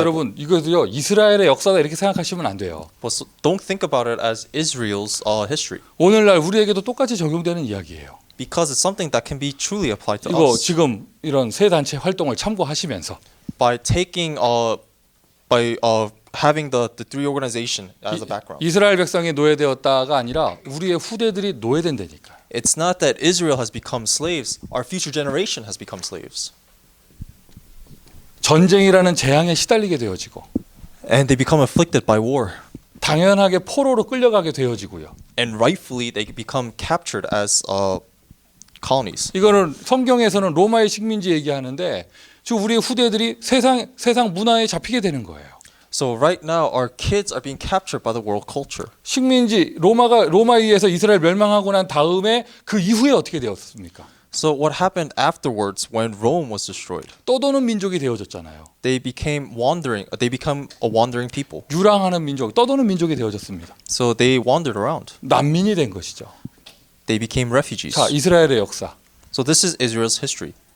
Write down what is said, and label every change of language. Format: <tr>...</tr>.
<ko>여러분 이것도요 이스라엘의 역사다 이렇게 생각하시면 안 돼요.</ko> <en>But don't think about it as Israel's history,</en> <ko>오늘날 우리에게도 똑같이 적용되는 이야기예요.</ko> <en>because it's something that can be truly applied to</en> <ko>이거</ko> <en>us.</en> <ko>지금 이런 세 단체 활동을 참고하시면서</ko> <en>By taking having the three organization as a background.</en> <ko>이스라엘 백성이 노예되었다가 아니라 우리의 후대들이 노예된다니까.</ko> <en>It's not that Israel has become slaves, our future generation has become slaves.</en> <ko>전쟁이라는 재앙에 시달리게 되어지고</ko> <en>And they become afflicted by war.</en> <ko>당연하게 포로로 끌려가게 되어지고요.</ko> <en>And rightfully they become captured as colonies.</en> <ko>이거는 성경에서는 로마의 식민지 얘기하는데 지금 우리의 후대들이 세상 문화에 잡히게 되는 거예요.</ko> <en>So right now our kids are being captured by the world culture.</en> <ko>식민지 로마에 의해서 이스라엘 멸망하고 난 다음에 그 이후에 어떻게 되었습니까?</ko> <en>So what happened afterwards when Rome was destroyed?</en> <ko>떠도는 민족이 되어졌잖아요.</ko> <en>They became a wandering people.</en> <ko>유랑하는 민족, 떠도는 민족이 되어졌습니다.</ko> <en>So they wandered around.</en> <ko>난민이 된 것이죠.</ko> <en>They became refugees.</en> <ko>자, 이스라엘의 역사.</ko> <en>So this is Israel's history.</en>